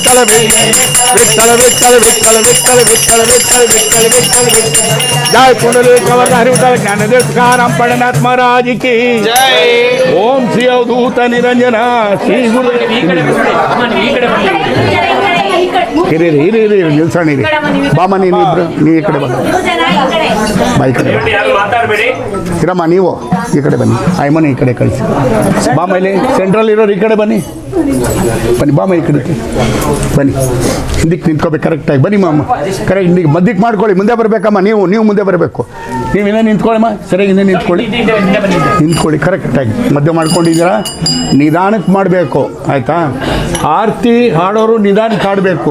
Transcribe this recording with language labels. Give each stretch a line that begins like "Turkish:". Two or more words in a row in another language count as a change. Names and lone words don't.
Marathi: विठ्ठल विठ्ठल विठ्ठल विठ्ठल विठ्ठल विठ्ठल विठ्ठल विठ्ठल विठ्ठल जय पुंडलिक हरिविठ्ठल ज्ञानदेव तुकाराम पंढरनाथ महाराज की जय। ओम श्री अवधूत निरंजन श्री गुरु
Kannada: ಹಿರಿ ನಿಲ್ಸೋಣ ಬಾಮ ನೀನಿಬ್ರು ನೀವು ಈ ಕಡೆ ಬನ್ನಿ ಬಾ ಈ ಕಡೆ ಇರಮ್ಮ ನೀವು ಈ ಕಡೆ ಬನ್ನಿ ಆಯ್ಮನ ಈ ಕಡೆ ಕಳಿಸಿ ಬಾಮ ಇಲ್ಲಿ ಸೆಂಟ್ರಲ್ ಇರೋರು ಈ ಕಡೆ ಬನ್ನಿ ಬನ್ನಿ ಬಾಮ ಈ ಕಡೆ ಬನ್ನಿ ಹಿಂದಕ್ಕೆ ನಿಂತ್ಕೋಬೇಕು ಕರೆಕ್ಟಾಗಿ ಬನ್ನಿ ಮಾಮ ಕರೆಕ್ಟ್ ಹಿಂದಿಗೆ ಮಧ್ಯಕ್ಕೆ ಮಾಡ್ಕೊಳ್ಳಿ ಮುಂದೆ ಬರಬೇಕಮ್ಮ ನೀವು ಮುಂದೆ ಬರಬೇಕು ನೀವು ಇನ್ನೇ ನಿಂತ್ಕೊಳ್ಳಿಮ್ಮ ಸರಿಯಾಗಿ ಇನ್ನೇ ನಿಂತ್ಕೊಳ್ಳಿ ಕರೆಕ್ಟಾಗಿ ಮಧ್ಯ ಮಾಡ್ಕೊಂಡಿದ್ದೀರಾ ನಿಧಾನಕ್ಕೆ ಮಾಡಬೇಕು ಆಯಿತಾ ಆರತಿ ಹಾಡೋರು ನಿಧಾನಕ್ಕೆ ಹಾಡಬೇಕು